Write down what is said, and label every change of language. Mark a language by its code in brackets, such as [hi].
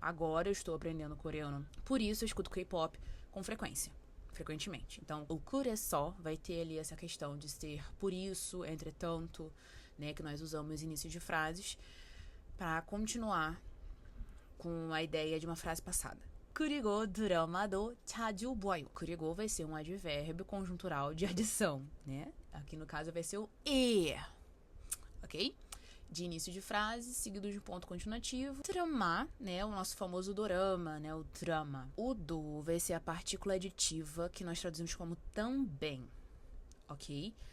[pt] Agora eu estou aprendendo coreano. Por isso eu escuto K-pop com frequentemente. Então, o 그래서 vai ter ali essa questão de ser por isso, entretanto, né, que nós usamos no início de frases. para continuar com a ideia de uma frase passada. [ko] 그리고 드라마도 자주 봐요. [pt] 그리고 vai ser um advérbio conjuntural de adição, né? Aqui no caso vai ser o e, ok? De início de frase, seguido de um ponto continuativo. Drama, né? O nosso famoso dorama, né? O drama. O do vai ser a partícula aditiva que nós traduzimos como também, ok?